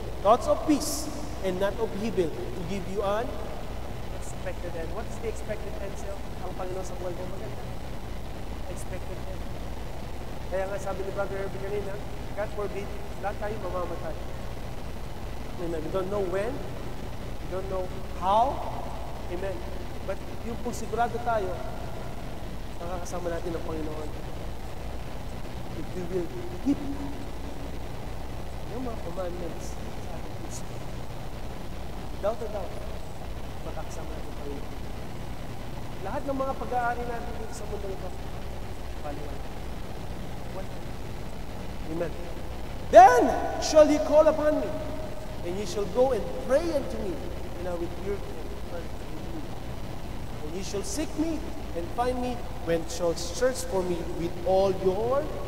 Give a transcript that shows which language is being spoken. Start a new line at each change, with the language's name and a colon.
English: Thoughts of peace and not of evil to give you an expected end. What is the expected end, sir?
Filipino: Ang Panginoon sa buhay mo maganda. Expected end. Kaya nga sabi ni Brother Herbie kanina, God forbid, lahat tayo mamamatay. Amen.
English: We don't know when, we don't know how, amen.
Filipino: But yung kung sigurado tayo, nakakasama natin ang Panginoon. If we will keep yung mga commandments sa ating puso, without a doubt, makakasama natin ang Panginoon. Lahat ng mga pag-aari natin dito sa mundo ito, paliwan. Amen.
English: Then shall ye call upon me, and ye shall go and pray unto me, and I will hear and turn to you. And ye shall seek me and find me when shall search for me with all your heart.